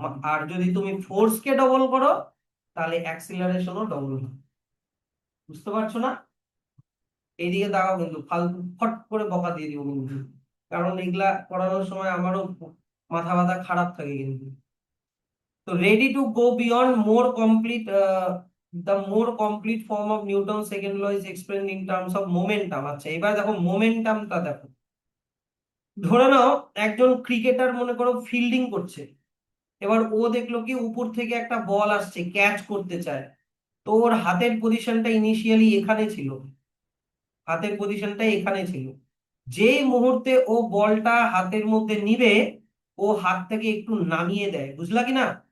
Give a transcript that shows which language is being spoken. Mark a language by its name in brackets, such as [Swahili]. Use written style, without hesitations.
[Bangla] আর যদি তুমি ফোর্স কে ডবল করো, তাহলে অ্যাক্সিলারেশনও ডবল হবে। বুঝতে পারছো না? এইদিকে দাঁড়াও, কিন্তু ফালতু ফট করে বকা দিয়ে দিও কিন্তু, কারণ এগুলা পড়ানোর সময় আমারও মাথা ব্যথা খারাপ থাকে কিন্তু। [English] তো ready to go beyond more complete, the more complete form of Newton's second law is explained in terms of momentum। [Bangla] আচ্ছা, এবার দেখো মোমেন্টামটা দেখো। ধরে নাও একজন ক্রিকেটার মনে করো ফিল্ডিং করছে, এবার ও দেখলো কি উপর থেকে একটা বল আসছে, ক্যাচ করতে চায়। তো ওর হাতের পজিশনটা ইনিশিয়ালি এখানে ছিল, হাতের পজিশনটা এখানে ছিল। যেই মুহূর্তে ও বলটা হাতের মধ্যে নিবে, ও হাত থেকে একটু নামিয়ে দেয়, বুঝলা কি না?